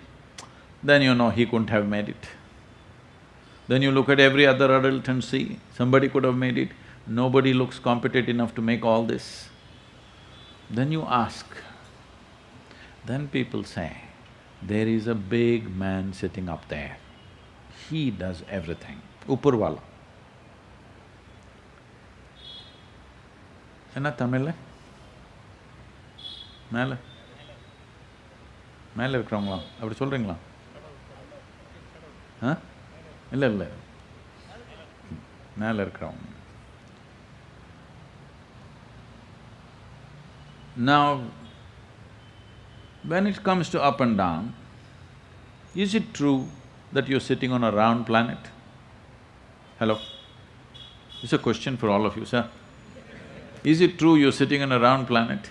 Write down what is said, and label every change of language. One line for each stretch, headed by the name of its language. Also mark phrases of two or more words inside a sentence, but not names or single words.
English: Then you know he couldn't have made it. Then you look at every other adult and see, somebody could have made it. Nobody looks competent enough to make all this. Then you ask. Then people say, there is a big man sitting up there. He does everything.
Tamil: Upurvala. என்ன தமிழ்? மேலே? மேலே இருக்கிறவங்களா அப்படி சொல்றீங்களா? Huh? இல்ல இல்ல. மேலே இருக்கிறவங்க.
English: Now, when it comes to up and down, is it true that you're sitting on a round planet? Hello? It's a question for all of you, sir. Is it true you're sitting on a round planet?